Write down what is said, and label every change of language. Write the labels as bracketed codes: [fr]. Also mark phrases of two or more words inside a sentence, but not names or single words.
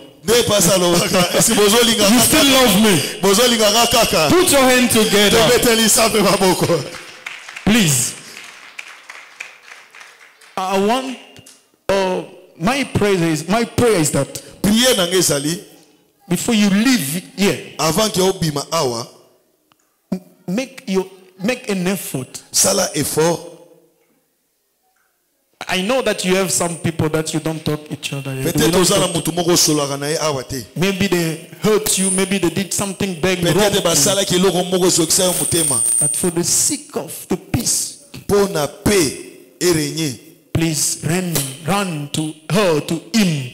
[en] You still love me. Put your hand together. Please. I want my prayer is that before you leave here, [fr] avant que [ln] obima awa, [en] make an effort. [ln] Sala effort. [en] I know that you have some people that you don't talk each other. Maybe they hurt you, maybe they did something bad wrong. But for the sake of the peace, please run to her, to him.